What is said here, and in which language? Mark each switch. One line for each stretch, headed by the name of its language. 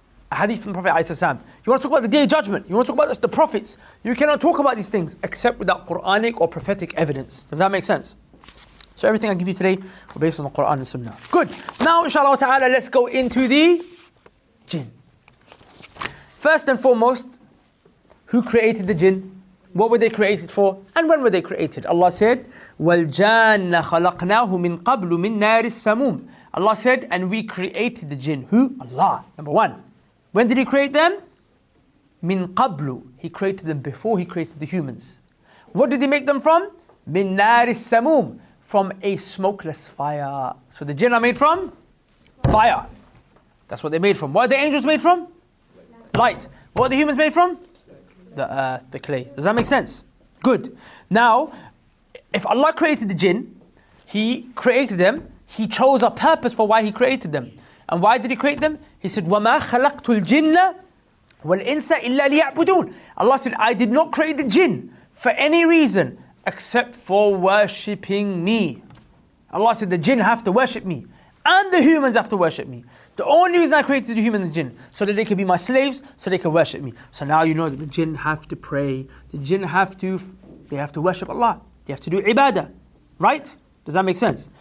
English: A hadith from the Prophet ﷺ. You want to talk about the Day of Judgment, you want to talk about the prophets, you cannot talk about these things except without Quranic or prophetic evidence. Does that make sense? So everything I give you today will be based on the Quran and Sunnah. Good. Now inshallah ta'ala, let's go into the jinn. First and foremost, who created the jinn? What were they created for? And when were they created? Allah said,
Arabic: وَالْجَانَّ خَلَقْنَاهُ مِنْ قَبْلُ مِنْ نَارِ السَّمُومِ.
English: Allah said, and we created the jinn. Who? Allah. Number one. When did He create them?
Arabic: مِنْ قَبْلُ.
English: He created them before He created the humans. What did He make them from?
Arabic: مِنْ نَارِ السَّمُومِ.
English: From a smokeless fire. So the jinn are made from? Fire. That's what they're made from. What are the angels made from? Light. What are the humans made from? The clay. Does that make sense? Good. Now, if Allah created the jinn, He created them, He chose a purpose for why He created them. And why did He create them? He said,
Arabic: وَمَا خَلَقْتُ الْجِنَّ وَالْإِنسَ إِلَّا لِيَعْبُدُونَ.
English: Allah said, I did not create the jinn for any reason except for worshipping me. Allah said the jinn have to worship me, and the humans have to worship me. The only reason I created the human and the jinn, so that they can be my slaves, so they can worship me. So now you know that the jinn have to pray, the jinn have to worship Allah, they have to do ibadah, right? Does that make sense?